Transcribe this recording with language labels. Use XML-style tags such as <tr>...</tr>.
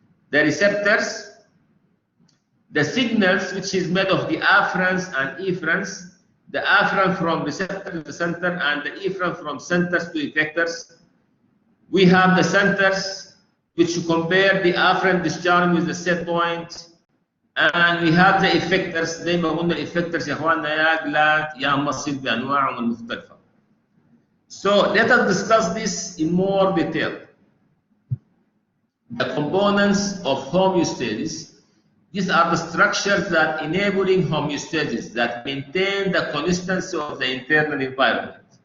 <en>The receptors, the signals, which is made of the afferents and efferents, the afferent from receptor to the center and the efferent from centers to effectors. We have the centers, which compare the afferent discharge with the set point, and we have the effectors.</en> <ar>زي ما قلنا effectors يا اخواننا يا gland يا muscle بانواعهم المختلفه.</ar> <en>So let us discuss this in more detail. The components of homeostasis. These are the structures that enabling homeostasis, that maintain the constancy of the internal environment.</en>